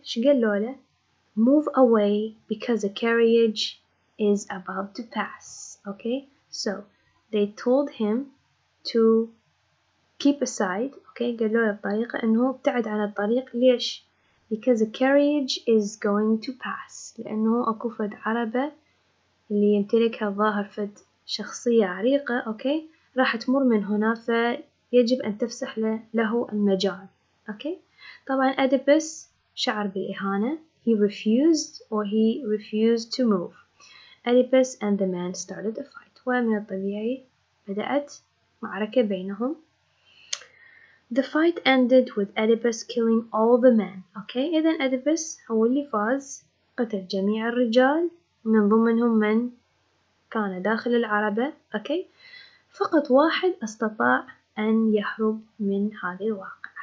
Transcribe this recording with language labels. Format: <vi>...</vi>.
<ar>شو قالوا له؟</ar> <en>Move away because a carriage is about to pass. Okay. So they told him to keep aside. Okay.</en> <ar>قالوا له بطريقة أنه ابتعد عن الطريق.</ar> <en>ليش؟ Because a carriage is going to pass.</en> <ar>لأنه أكو فد عربة اللي يمتلكها الظاهر فد شخصية عريقة. أوكي. راح تمر من هنا فيجب أن تفسح له المجال. أوكي. طبعا أديبس شعر بالإهانة.</ar> <en>He refused to move. Oedipus and the man started a fight.</en> <ar>ومن الطبيعي بدأت معركة بينهم.</ar> <en>The fight ended with Oedipus killing all the men. Okay.</en> <ar>إذن Oedipus هو اللي فاز، قتل جميع الرجال من ضمنهم من كان داخل العربة.</ar> <en>Okay.</en> <ar>فقط واحد استطاع أن يهرب من هذه الواقعة.</ar>